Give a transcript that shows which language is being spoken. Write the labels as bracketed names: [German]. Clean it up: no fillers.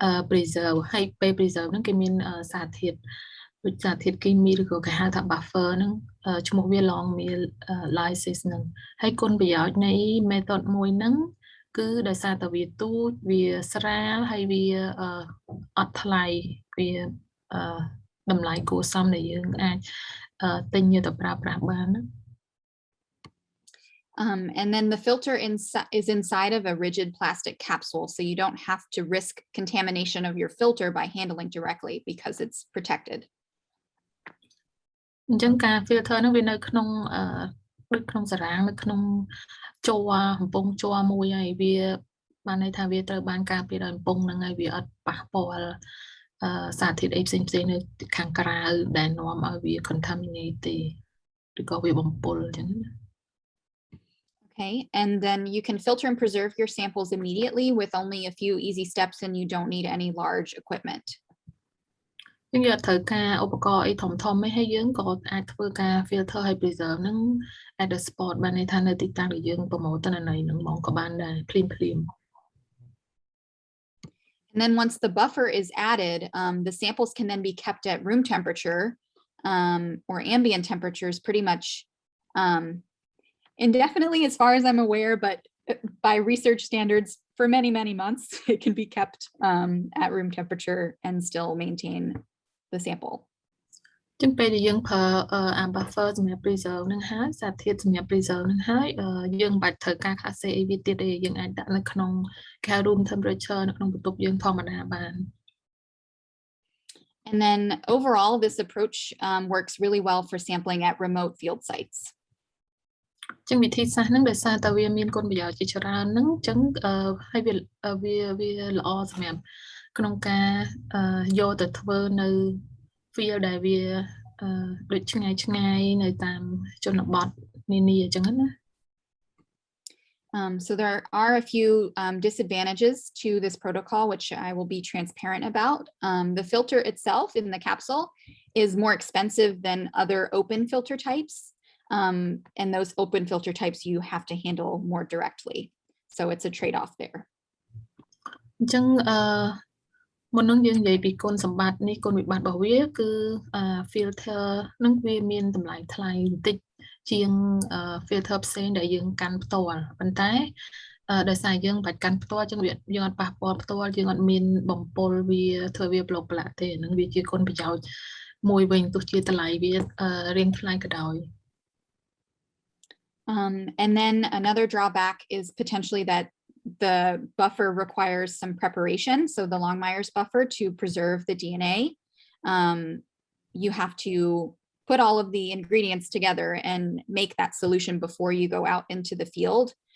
[Khmer] preserve ហើយពេល preserve ហ្នឹងគេមានសារធាតុដូចសារធាតុគីមីឬក៏គេហៅថា buffer ហ្នឹងឈ្មោះវា long lysis ហ្នឹងហើយគុណប្រយោជន៍នៃ method មួយហ្នឹងគឺដោយសារតែវាទូចវាស្រាលហើយវាអត់ថ្លៃវាតម្លៃគួរសមដែលយើងអាចទិញយកទៅប្រើប្រាស់បានណា [English] And then the filter is inside of a rigid plastic capsule, so you don't have to risk contamination of your filter by handling directly because it's protected. [Khmer] អញ្ចឹងការ filter ហ្នឹងវានៅក្នុងដូចក្នុងសារ៉ាងនៅក្នុងជ័រកំប៉ុងជ័រមួយហើយវា បានន័យថាវាត្រូវបានការពារដោយពងហ្នឹងហើយវាអត់ប៉ះពាល់សារធាតុអីផ្សេងៗនៅខាងក្រៅដែលនាំឲ្យវា contaminate ទេឬក៏វាបំពុលអញ្ចឹងណា [English] Okay, and then you can filter and preserve your samples immediately with only a few easy steps, and you don't need any large equipment. [Khmer] យើងយកត្រូវការឧបករណ៍អីធំៗឯងហើយយើងក៏អាចធ្វើការ filter ហើយ preserve ហ្នឹង [English] at the spot [Khmer] បានន័យថានៅទីតាំងដែលយើងប្រមូលទិន្នន័យហ្នឹងហ្មងក៏បានដែរភ្លាម [English] And then once the buffer is added, the samples can then be kept at room temperature or ambient temperatures pretty much indefinitely as far as I'm aware, but by research standards for many, many months, it can be kept at room temperature and still maintain the sample. [Khmer] ចឹងពេលដែលយើងប្រើbuffer សម្រាប់ preserve ហ្នឹងហើយសារធាតុសម្រាប់ preserve ហ្នឹងហើយយើងមិនបាច់ត្រូវការ class A អីវាទៀតទេយើងអាចដាក់នៅក្នុង room temperature នៅក្នុងបន្ទប់យើងធម្មតាបាន [English] And then overall, this approach works really well for sampling at remote field sites. [Khmer] ចឹងវិធីសាស្ត្រហ្នឹងដោយសារតែវាមានគុណប្រយោជន៍ជាច្រើនហ្នឹងចឹងហើយវាល្អសម្រាប់ក្នុងការយកទៅធ្វើនៅ field ដែលវាដូចឆ្ងាយនៅតាមជនបទនានាអញ្ចឹងណា [English] So there are a few disadvantages to this protocol, which I will be transparent about. The filter itself in the capsule is more expensive than other open filter types. And those open filter types you have to handle more directly. So it's a trade-off there. [Khmer] អញ្ចឹងមុននឹងយើងនិយាយពីគុណសម្បត្តិនេះគុណវិបត្តិរបស់វាគឺ filter នឹងវាមានតម្លៃថ្លៃបន្តិចជាង filter ផ្សេងដែលយើងកាន់ផ្ទាល់ប៉ុន្តែដោយសារយើងបាច់កាន់ផ្ទាល់ចឹងយើងអត់ប៉ះពាល់ផ្ទាល់យើងអត់មានបំពុលវាធ្វើវាប្លុកប្លាក់ទេហ្នឹងវាជាគុណប្រយោជន៍មួយវិញទោះជាតម្លៃវារៀងថ្លៃក៏ដោយ [English] And then another drawback is potentially that the buffer requires some preparation. So the Longmire's buffer to preserve the DNA, you have to put all of the ingredients together and make that solution before you go out into the field.